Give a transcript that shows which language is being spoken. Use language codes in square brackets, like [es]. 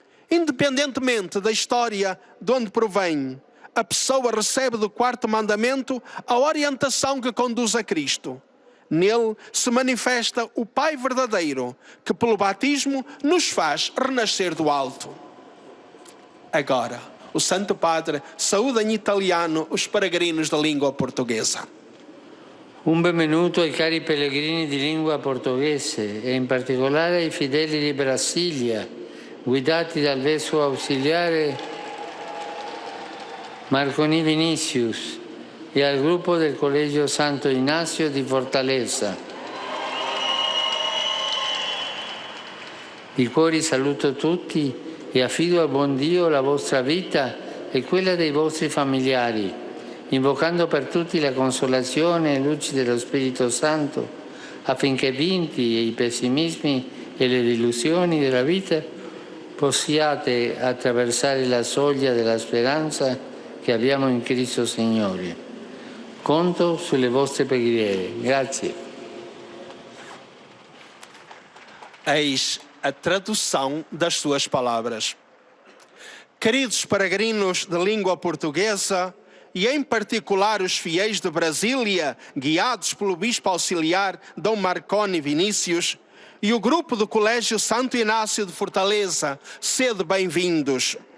[pt] Independentemente da história de onde provém, a pessoa recebe do quarto mandamento a orientação que conduz a Cristo. Nele se manifesta o Pai verdadeiro, que pelo batismo nos faz renascer do alto. Agora, o Santo Padre saúda em italiano os peregrinos da língua portuguesa. [it] Un benvenuto ai cari pellegrini di lingua portoghese e in particolare ai fedeli di Brasilia, guidati dal vescovo ausiliare Marconi Vinicius e al gruppo del Collegio Santo Ignazio di Fortaleza. Di cuore saluto tutti e affido al buon Dio la vostra vita e quella dei vostri familiari, invocando per tutti la consolazione e luci dello Spirito Santo, affinché vinti i pessimismi e le delusioni della vita, possiate attraversare la soglia della speranza che abbiamo in Cristo Signore. Conto sulle vostre preghiere. Grazie. [pt] Eis a tradução das suas palavras. Queridos peregrinos de língua portuguesa, e em particular os fiéis de Brasília, guiados pelo bispo auxiliar Dom Marconi Vinícius, e o grupo do Colégio Santo Inácio de Fortaleza, sede bem-vindos.